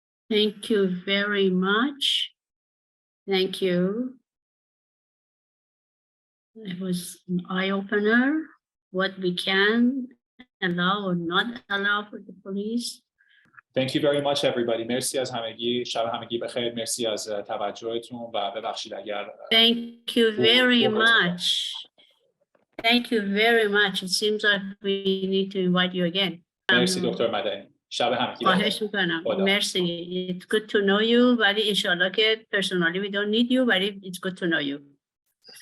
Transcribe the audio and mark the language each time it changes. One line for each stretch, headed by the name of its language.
English: Thank you very much. Thank you. It was an eye-opener, what we can allow or not allow for the police. Thank you very much, everybody.
Persian: مرسی از همگی. شب همگی بخیر. مرسی از توجهتون و ببخشید اگر
English: Thank you very much. Thank you very much. It seems like we need to invite you again.
Persian: مرسی دکتر مدنی. شب همگی بخیر. خواهش میکنم. خدا.
English: مرسی. It's good to know you.
Persian: ولی انشالله که
English: personally we don't need you
Persian: ولی
English: it's good to know you.
Persian: خیلی